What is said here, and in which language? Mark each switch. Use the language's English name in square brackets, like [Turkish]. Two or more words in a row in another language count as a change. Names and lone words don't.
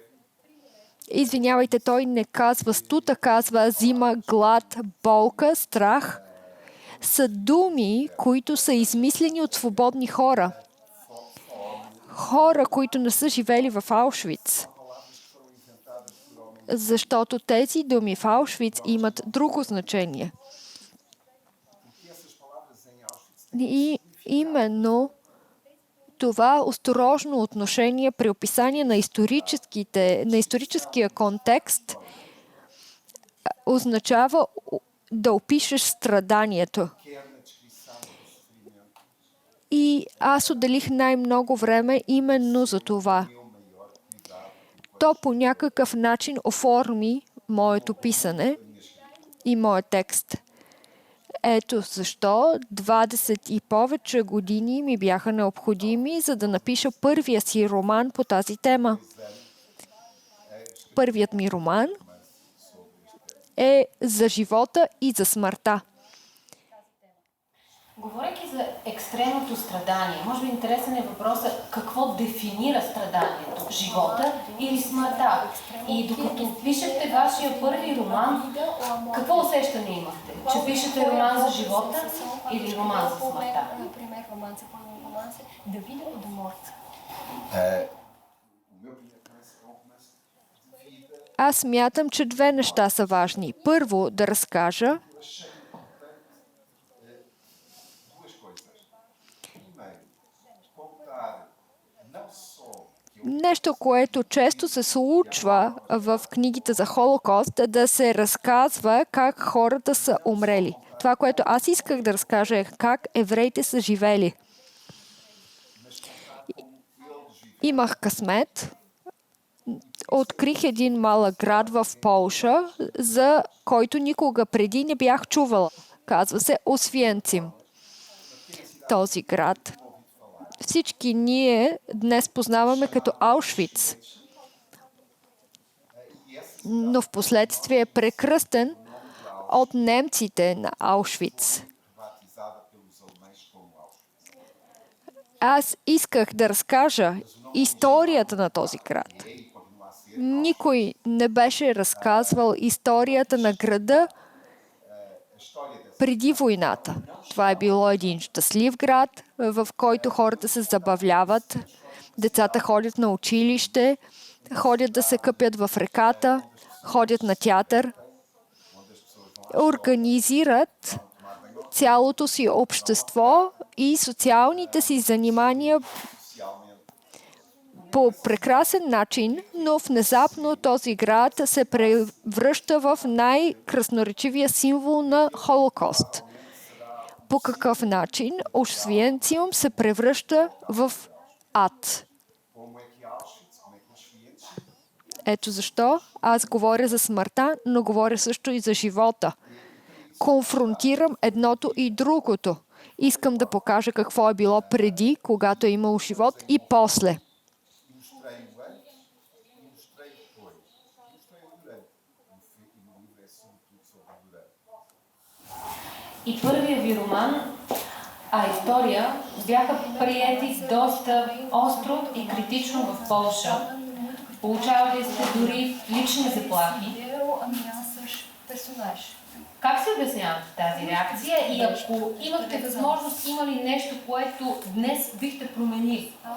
[Bulgarian] извинявайте, той не казва студ, а казва зима, глад, болка, страх, са думи, които са измислени от свободни хора. Хора, които не са живели в Аушвиц. Защото тези думи в Аушвиц имат друго значение. [Portuguese] porque essas palavras em Auschwitz [Bulgarian] И именно това осторожно отношение при описание на историческия контекст означава да опишеш страданието. [Portuguese] quer na descrição do sofrimento [Bulgarian] И аз отделих най-много време именно за това. [Portuguese] meu maior cuidado [Bulgarian] То по някакъв начин оформи моето писане и моят текст. Ето защо 20 и повече години ми бяха необходими, за да напиша първия си роман по тази тема. Първият ми роман е за живота и за смъртта. Говорейки за екстремното страдание, може би интересен е въпросът какво дефинира страданието? Живота или смъртта? И докато пишете вашия първи роман, какво усещане имахте? Че пишете роман за живота или роман за смъртта? [Portuguese] o meu primeiro romance é um romance de vida. [Bulgarian] Аз смятам, че две неща са важни. Първо, да разкажа [Portuguese] Duas coisas. Primeiro, contar não só que eu [Bulgarian] нещо, което често се случва в книгите за Холокост, да се разказва как хората са умрели. Това, което аз исках да разкажа е как евреите са живели. Имах късмет. Открих един малък град в Полша, за който никога преди не бях чувала. Казва се Освенцим. Този град всички ние днес познаваме като Аушвиц, но в последствие е прекръстен от немците на Аушвиц. [Portuguese] batizada pelos alemães como Auschwitz. [Bulgarian] Аз исках да разкажа историята на този град. [Portuguese] E continua a ser [Bulgarian] Никой не беше разказвал историята на града [Portuguese] a história dessa [Bulgarian] преди войната. Това е било един щастлив град, в който хората се забавляват, децата ходят на училище, ходят да се къпят в реката, ходят на театър, организират цялото си общество и социалните си занимания по прекрасен начин, но внезапно този град се превръща в най-красноречивия символ на Холокост. По какъв начин Освенцим се превръща в ад. [Portuguese] como é que Auschwitz, como é que Auschwitz [Bulgarian] Ето защо аз говоря за смъртта, но говоря също и за живота. Конфронтирам едното и другото. Искам да покажа какво е било преди, когато е имало живот, и после. [Portuguese] mostrei o antes e mostrei depois. Mostrei o durante. E no livro é sobretudo sobre o durante. [Bulgarian] И първия ви роман, история, бяха приети доста остро и критично в Полша. Получавали сте дори лични заплахи. Как се обяснявате тази реакция и ако имахте възможност, има ли нещо, което днес бихте променили?